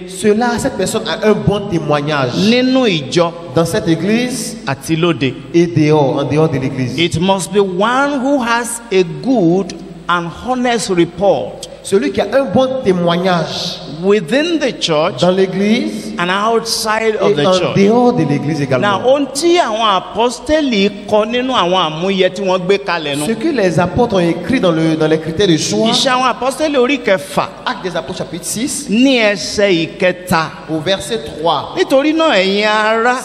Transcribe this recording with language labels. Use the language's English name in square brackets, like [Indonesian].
[French] cette personne a un bon témoignage. [Yoruba] Nínú ìjọ. [French] Dans cette église. [Yoruba] Àti lóde. [French] Et dehors, en dehors de l'église. [English] It must be one who has a good and honest report. [French] Celui qui a un bon témoignage. [English] Within the church. [French] Dans l'église. [English] And outside of the church. [French] Et en dehors de l'église également. [Yoruba] Now, ohun tí àwọn apostoli kọ nínú àwọn àmúyẹ tí wọ́n gbé kalẹ̀ nù. [French] Ce que les apôtres ont écrit dans les critères de choix. [Yoruba] Iṣẹ́ àwọn apostoli orí kẹfà. [French] Actes des apôtres chapitre 6. [Yoruba] Ní ẹsẹ̀ ìkẹta. [French] Au verset 3. [Yoruba] Nítorí náà ẹ̀yin ará.